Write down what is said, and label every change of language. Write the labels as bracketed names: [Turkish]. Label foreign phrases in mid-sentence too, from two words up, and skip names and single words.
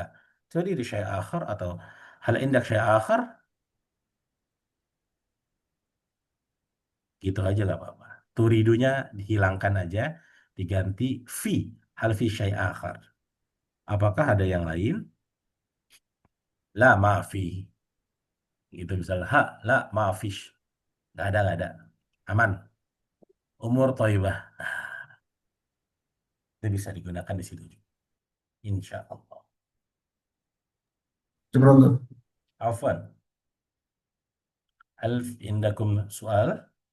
[Arabic] تريد شيء آخر atau هل عندك شيء آخر, [Indonesian] gitu aja nggak apa-apa. Turidunya dihilangkan aja, diganti fi, [Arabic] هل في شيء آخر. [Indonesian] Apakah ada yang lain? [Arabic] لا ما في. [Indonesian] Gitu misalnya, [Arabic] ها، لا ما فيش. [Indonesian] Nggak ada. Aman. [Arabic] أمور طيبة. [Indonesian] Itu bisa digunakan di situ juga. [Arabic] إن شاء الله. Syukran tuh. عفوا. هل عندكم سؤال?